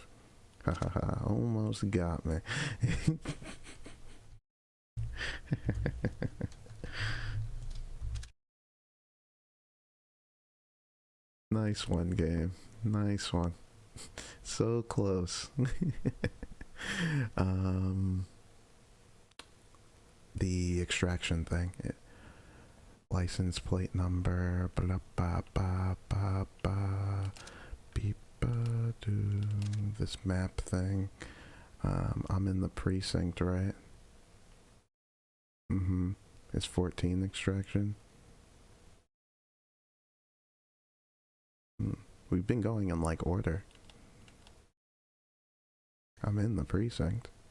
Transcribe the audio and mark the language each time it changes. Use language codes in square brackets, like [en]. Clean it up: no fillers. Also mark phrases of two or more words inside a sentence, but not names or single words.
[en] Hahaha, almost got me. Nice one, game. Nice one. So close. The extraction thing. License plate number. Blah, ba, ba, ba, ba, beep, ba, do. This map thing. I'm in the precinct, right? It's 14 extraction. We've been going in like order. I'm in the precinct.